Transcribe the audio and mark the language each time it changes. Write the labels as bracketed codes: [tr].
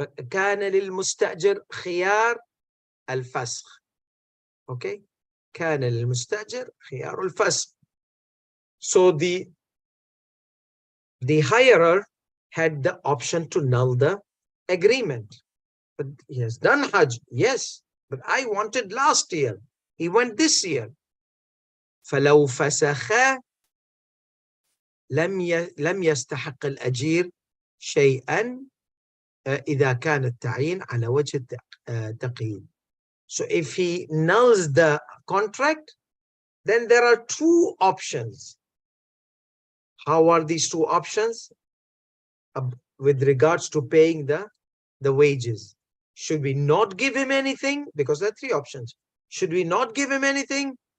[ar] كان للمستأجر خيار الفسخ. Okay, كان للمستأجر خيار الفسخ. [en] So the hirer had the option to null the agreement. But he has done Hajj, yes, but I wanted last year. He went this year. [ar] فلو فسخ لم يستحق الأجير شيئا إذا كان التعيين على وجه التقييد. [en] So if he nulls the contract, then there are two options. How are these two options? With regards to paying the wages. Should we not give him anything? Because there are three options. Should we not give him anything?